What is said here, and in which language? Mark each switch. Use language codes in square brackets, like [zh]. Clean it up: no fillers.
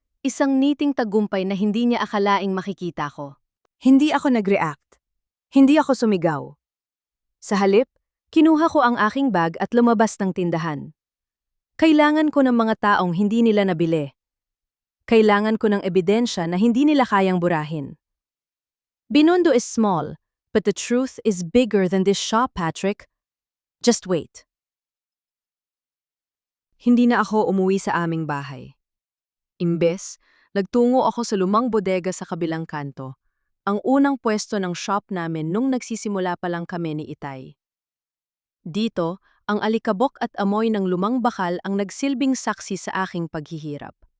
[tl] Isang niting tagumpay na hindi niya akalaing makikita ko. Hindi ako nag-react. Hindi ako sumigaw. Sa halip, kinuha ko ang aking bag at lumabas ng tindahan. Kailangan ko ng mga taong hindi nila nabili. Kailangan ko ng ebidensya na hindi nila kayang burahin. [en] Binondo is small, but the truth is bigger than this shop, Patrick. Just wait. [tl] Hindi na ako umuwi sa aming bahay. Imbes, nagtungo ako sa lumang bodega sa kabilang kanto, ang unang pwesto ng shop namin nung nagsisimula pa lang kami ni Itay. Dito, ang alikabok at amoy ng lumang bakal ang nagsilbing saksi sa aking paghihirap.